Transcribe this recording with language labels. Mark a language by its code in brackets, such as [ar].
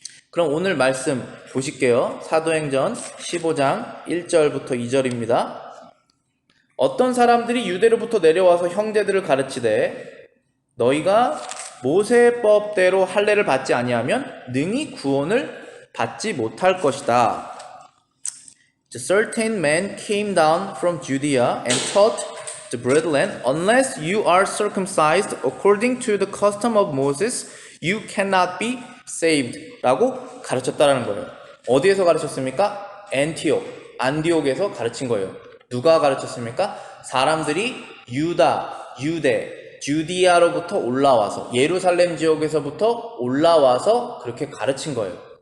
[ko] 그럼 오늘 말씀 보실게요. 사도행전 15장 1절부터 2절입니다. 어떤 사람들이 유대로부터 내려와서 형제들을 가르치되 너희가 모세법대로 할례를 받지 아니하면 능히 구원을 받지 못할 것이다. [en] Certain men came down from Judea and taught the brethren, unless you are circumcised according to the custom of Moses, you cannot be saved. [ko] 라고 가르쳤다라는 거예요. 어디에서 가르쳤습니까? 안디옥에서 가르친 거예요. 누가 가르쳤습니까? 사람들이 유대, 주디아로부터 올라와서 예루살렘 지역에서부터 올라와서 그렇게 가르친 거예요.